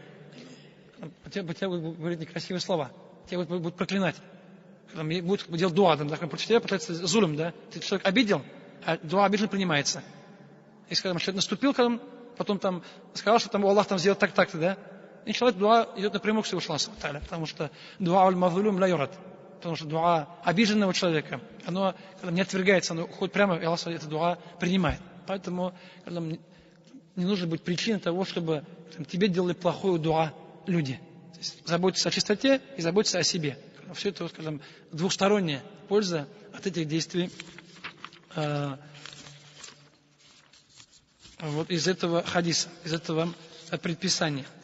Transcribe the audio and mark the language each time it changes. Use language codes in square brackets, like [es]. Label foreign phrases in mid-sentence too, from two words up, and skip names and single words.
[ru] Тебя будут говорить некрасивые слова, тебя будут проклинать. Будут делать дуа, прочитать, получается зулем, да. Ты человек обидел, а дуа обиженно принимается. Если когда человек наступил, потом там сказал, что там Аллах там сделал так-то, да. И человек дуа идет напрямую к Всевышнему Аллаху, потому что [ar] دعاء المظلوم لا يرد. [ru] Потому что дуа обиженного человека, оно не отвергается, оно уходит прямо, и Аллах это дуа принимает. Поэтому не нужно быть причиной того, чтобы тебе делали плохую дуа люди. То есть заботиться о чистоте и заботиться о себе. Все это, скажем, двухсторонняя польза от этих действий вот из этого хадиса, из этого предписания.